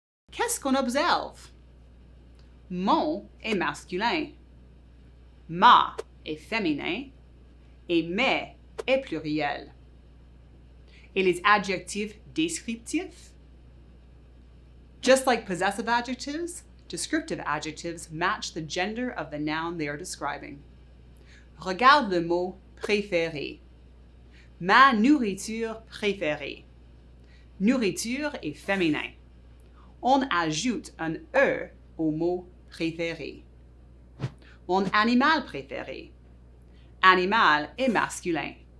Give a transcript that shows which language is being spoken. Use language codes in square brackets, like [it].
[fr] Qu'est-ce qu'on observe? Mon est masculin. Ma est féminin. Et mes est pluriel. Et les adjectifs descriptifs? [en] Just like possessive adjectives, descriptive adjectives match the gender of the noun they are describing. [fr] Regarde le mot préféré. Ma nourriture préférée. Nourriture est féminin. On ajoute un E au mot préféré. Mon animal préféré. Animal est masculin.